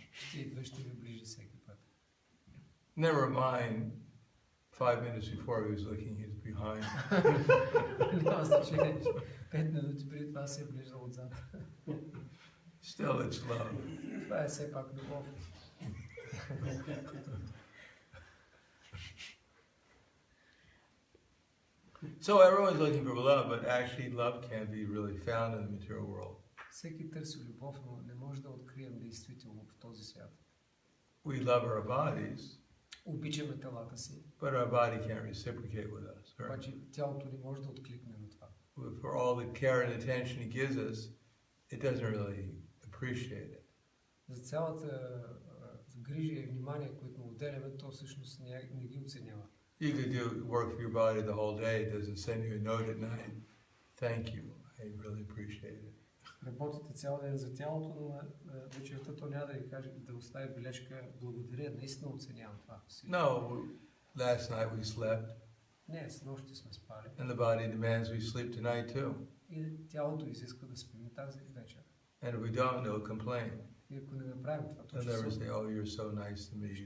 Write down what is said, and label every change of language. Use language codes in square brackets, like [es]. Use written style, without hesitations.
[bg] Ще идва, ще ви ближи всеки път. [en] Never mind, 5 minutes before he was licking his behind. [bg] Няма значение. 5 минути преди това се е ближал отзад. [en] Still, it's love. [bg] Това е все пак любов. [en] So everyone's looking for love, but actually love can't be really found in the material world. [bg] Всеки търси любов, но не може да открием действително в този свят. [en] We love our bodies, [bg] Обичаме телата си, [en] but our body can't reciprocate with us. Right? [bg] обаче тялото не може да откликне на това. [en] For all the care and attention he gives us, it doesn't really appreciate it. [bg] За цялата грижа и внимание, които му отделяме, то всъщност не ги оценява. [en] You could do work for your body the whole day. It doesn't send you a note at night. Thank you. I really appreciate it. [bg] Работите цял ден за тялото, но вечерта то няма да ви каже, да остави бележка. Благодаря, наистина оценявам това. [en] No, last night we slept, [bg] Не, с нощи сме спали. [en] and the body demands we sleep tonight too. [bg] И тялото изисква да спим тази вечер. [en] And if we don't, they'll complain. [bg] И ако не направим това, то [en] They'll [bg] ще [en] never [bg] се [en] say, "Oh, you're so nice to me.